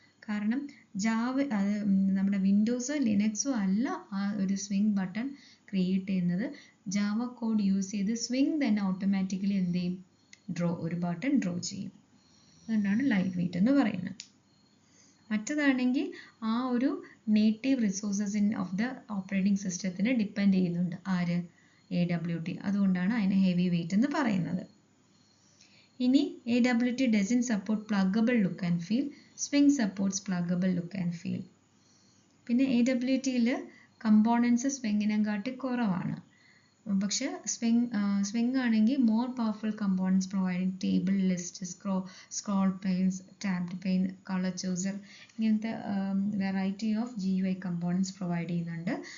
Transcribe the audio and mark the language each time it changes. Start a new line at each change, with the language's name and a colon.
Malayalam: കാരണം ജാവ നമ്മുടെ വിൻഡോസോ ലിനക്സോ അല്ല ആ ഒരു സ്വിങ് ബട്ടൺ ക്രിയേറ്റ് ചെയ്യുന്നത്, ജാവ കോഡ് യൂസ് ചെയ്ത് സ്വിങ് തന്നെ ഓട്ടോമാറ്റിക്കലി എന്ത് ചെയ്യും, ഒരു ബട്ടൺ ഡ്രോ ചെയ്യും. അതുകൊണ്ടാണ് ലൈറ്റ് വെയിറ്റ് എന്ന് പറയുന്നത്. മറ്റതാണെങ്കിൽ ആ ഒരു native resources of the operating സിസ്റ്റത്തിന് ഡിപ്പെൻഡ് ചെയ്യുന്നുണ്ട്, ആര്, AWT, അതുകൊണ്ടാണ് അതിനെ ഹെവി വെയിറ്റ് എന്ന് പറയുന്നത്.
English: ഇനി AWT doesn't support pluggable look and feel, Swing supports pluggable look and feel.
Malayalam: പിന്നെ AWTയിൽ കമ്പോണൻസ് സ്വിങ്ങിനെക്കാട്ടി കുറവാണ്, പക്ഷെ സ്വിങ് ആണെങ്കിൽ more powerful components providing table, list, scroll pains, tabbed pain, colour chooser, ഇങ്ങനത്തെ variety of GUI components provide ചെയ്യുന്നുണ്ട്.